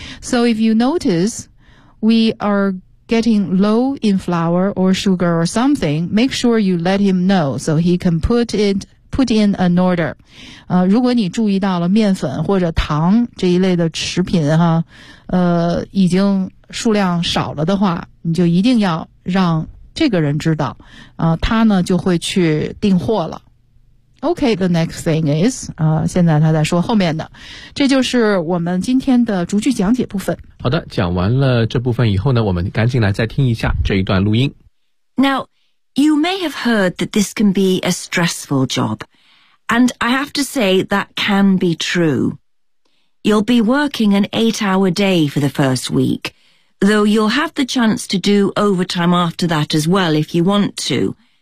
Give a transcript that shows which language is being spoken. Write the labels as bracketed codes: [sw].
[en] So if you notice we are getting low in flour or sugar or something, make sure you let him know so he can put in an order. [zh] 如果你注意到了面粉或者糖这一类的食品哈，已经数量少了的话，你就一定要让这个人知道，他呢就会去订货了。 [en] OK, the next thing is, [zh] 现在他在说后面的，这就是我们今天的逐句讲解部分。好的，讲完了这部分以后呢，我们赶紧来再听一下这一段录音。 [en] NowYou may have heard that this can be a stressful job, and I have to say that can be true. You'll be working an 8-hour day for the first week, though you'll have the chance to do overtime after that as well if you want to.